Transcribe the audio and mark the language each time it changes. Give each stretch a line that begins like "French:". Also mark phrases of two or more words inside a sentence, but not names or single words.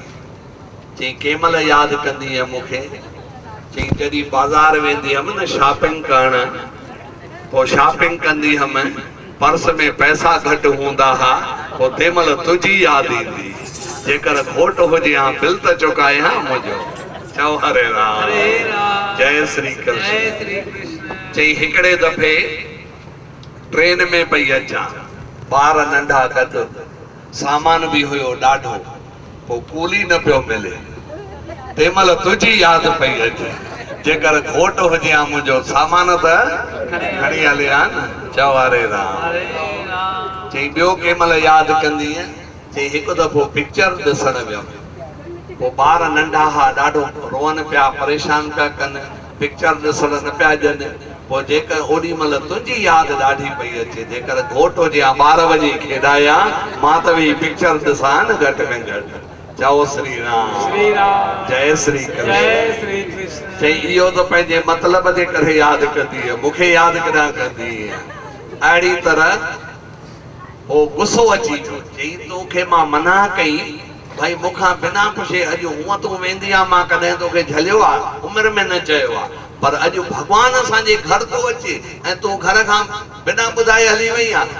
Sindhi: चई कंहिं महिल यादि कंदी मूंखे? चई जॾहिं बाज़ार वेंदी हुअमि न शॉपिंग करणु, पोइ शॉपिंग कंदी हुअमि, पर्स में पैसा घटि हूंदा हुआ, पोइ तंहिं महिल तुंहिंजी यादि ईंदी। जेकर घोट हुजे हा बिल त चुकाए हा मुंहिंजो। चओ हरे राम, जय श्री कृष्ण। चई हिकिड़े दफ़े ट्रेन में पई अचां, ॿार नंढा कद, सामान बि हुयो ॾाढो, पोइ कूली न पियो मिले। तंहिं महिल तुंहिंजी यादि पई अचे। जेकर घोट हुजे हा मुंहिंजो, सामान त खणी हले हा न। चओ हरे राम। चई ॿियो कंहिं महिल यादि कंदीअ? चई हिकु दफ़ो पिक्चर ॾिसण वियमि, पोइ ॿार नंढा हुआ, ॾाढो रोअनि पिया, परेशान पिया कनि, पिक्चर ॾिसण न पिया ॼनि। पोइ जेकर ओॾी महिल तुंहिंजी यादि ॾाढी पई अचे। जेकर घोट हुजे हा, ॿार वञी खेॾाया, मां त वेही पिक्चर ॾिसां न घटि में घटि। चओ श्री राम, जय श्री कृष्ण। चई इहो त पंहिंजे मतिलब जे करे यादि कंदी, मूंखे यादि कॾहिं कंदी? अहिड़ी तरह ओ गुस्सो अची वियो। चई तोखे मां मना कई भाई मूंखां बिना पुछे, अॼु हूअं तूं वेंदी आहे, मां कॾहिं तोखे झलियो आहे? उमिरि में न चयो आहे, पर अॼु भॻवान असांजे घर तो अचे ऐं तूं घर खां बिना ॿुधाए हली वई आहे।